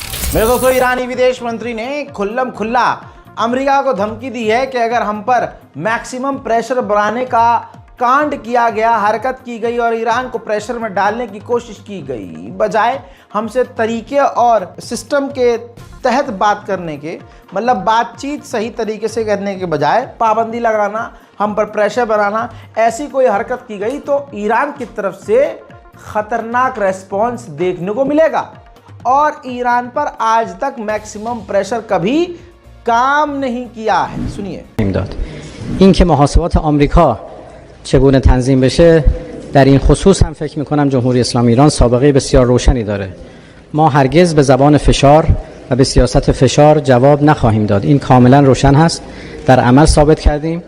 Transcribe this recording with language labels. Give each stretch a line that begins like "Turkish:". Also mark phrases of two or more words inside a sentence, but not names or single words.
Hindi: मेरे दोस्तों, ईरानी विदेश मंत्री ने खुल्लम खुल्ला अमेरिका को धमकी दी है कि अगर हम पर
English: maximum pressure
Hindi: बढ़ाने का कांड किया गया, हरकत की गई और ईरान को प्रेशर में डालने की कोशिश की गई, बजाय हमसे तरीके और सिस्टम के तहत बात करने के, मतलब बातचीत सही तरीके से करने के बजाय पाबंदी लगाना, हम पर प्रेशर बनाना, ऐसी कोई हरकत की गई तो ईरान की तरफ से खतरनाक रेस्पॉन्स देखने को मिलेगा। और ईरान पर आज तक
English: maximum pressure
Hindi: कभी काम नहीं किया है। सुनिए।
Persian: این که محاسبات آمریکا چگونه تنظیم بشه در این خصوص هم فکر میکنم جمهوری اسلامی ایران سابقه بسیار روشنی داره. ما هرگز به زبان فشار و به سیاست فشار جواب نخواهیم داد. این کاملا روشن هست. در عمل ثابت کردیم.